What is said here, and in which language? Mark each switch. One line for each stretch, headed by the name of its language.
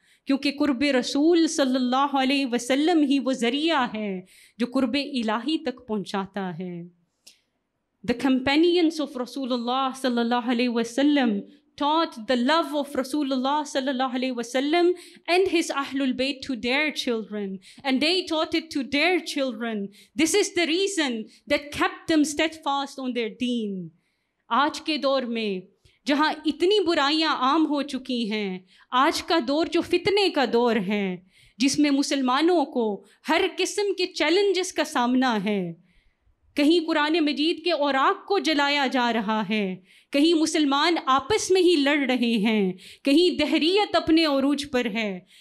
Urdu: کیونکہ قرب رسول صلی اللہ علیہ وسلم ہی وہ ذریعہ ہے جو قرب الہی تک پہنچاتا ہے۔
English: The companions of Rasulullah sallallahu alayhi wasallam taught the love of Rasulullah sallallahu alayhi wasallam and his Ahlul Bayt to their children, and they taught it to their children. This is the reason that kept them steadfast on their deen.
Urdu: آج کے دور میں جہاں اتنی برائیاں عام ہو چکی ہیں، آج کا دور جو فتنے کا دور ہے، جس میں مسلمانوں کو ہر قسم کے چیلنجز کا سامنا ہے، کہیں قرآن مجید کے اوراق کو جلایا جا رہا ہے، کہیں مسلمان آپس میں ہی لڑ رہے ہیں، کہیں دہریت اپنے عروج پر ہے،